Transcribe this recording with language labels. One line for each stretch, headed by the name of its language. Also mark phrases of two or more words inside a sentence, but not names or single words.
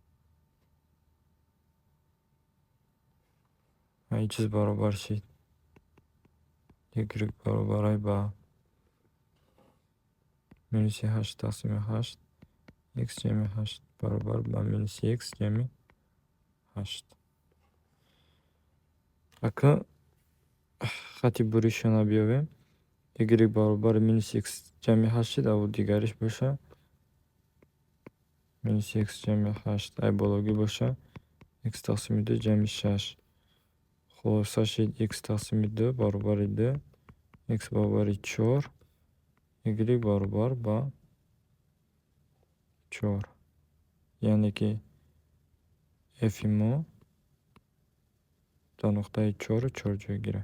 Tajik: این چیز برابر شد y برابر با مینوس 8 تقسیم 8 x جمع 8 برابر با مینوس x جمع 8. اکنون خطی بریشان بیاویم. y برابر مینوس x جمع 8 شد و دیگرش باشه مینوس x جمع 8 ای بالاگی باشه x taqsim 2 jami 6. Xulosa shid x taqsim 2 barobar edi x barobar 4 y barobar ba 4. Ya'ni ki f imo до nuqtai 4 4 joyga.